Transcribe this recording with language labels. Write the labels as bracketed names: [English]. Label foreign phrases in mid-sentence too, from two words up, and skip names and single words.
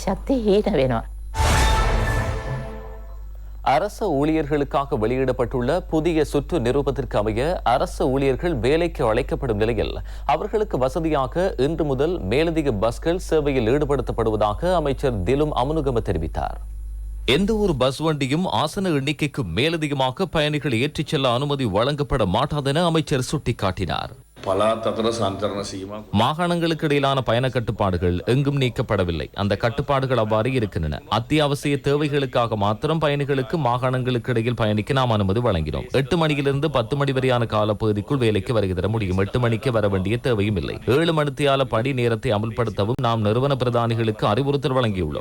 [Tamil] அரச ஊழியர்களுக்காக வெளியிடப்பட்டுள்ள புதிய சுற்று நிரூபத்திற்கு அமைய அரசு ஊழியர்கள் வேலைக்கு அழைக்கப்படும் நிலையில் அவர்களுக்கு வசதியாக இன்று முதல் மேலதிக பஸ்கள் சேவையில் ஈடுபடுத்தப்படுவதாக அமைச்சர் திலும் அமுனுகம தெரிவித்தார். எந்த ஒரு பஸ் வண்டியும் ஆசன எண்ணிக்கைக்கு மேலதிகமாக பயணிகள் ஏற்றிச் செல்ல அனுமதி வழங்கப்பட மாட்டாதென அமைச்சர் சுட்டிக்காட்டினார். [Sinhala] පලාත් අතර සංචරණ සීමා [Tamil] மாகாணங்களுக்கு இடையிலான பயண கட்டுப்பாடுகள் எங்கும் நீக்கப்படவில்லை. அந்த கட்டுப்பாடுகள் அவ்வாறு இருக்கின்றன. அத்தியாவசிய தேவைகளுக்காக மாத்திரம் பயணிகளுக்கு மாகாணங்களுக்கு இடையில் பயணிக்க நாம் அனுமதி வழங்கினோம். 8 மணியிலிருந்து 10 மணி வரையான காலப்பகுதிக்குள் வேலைக்கு வருகை தர முடியும். 8 மணிக்கு வர வேண்டிய தேவையும் இல்லை. 7 மணித்தியால படி நேரத்தை அமல்படுத்தவும் நாம் நிறுவன பிரதானிகளுக்கு அறிவுறுத்தல் வழங்கியுள்ளோம்.